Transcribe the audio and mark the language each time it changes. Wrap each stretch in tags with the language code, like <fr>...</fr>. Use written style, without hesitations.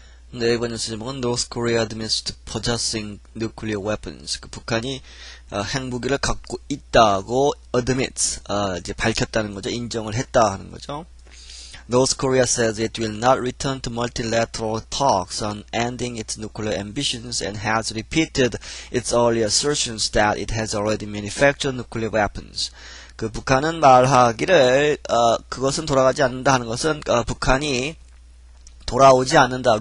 <ko>네, 이번 뉴스 제목은</ko> <en>North Korea admits to possessing nuclear weapons.</en> <ko>그 북한이 핵무기를 갖고 있다고 admits, 이제 밝혔다는 거죠. 인정을 했다 하는 거죠.</ko> <en>North Korea says it will not return to multilateral talks on ending its nuclear ambitions and has repeated its earlier assertions that it has already manufactured nuclear weapons.</en> <ko>그 북한은 말하기를 그것은 돌아가지 않는다 하는 것은 북한이 돌아오지 않는다.</ko>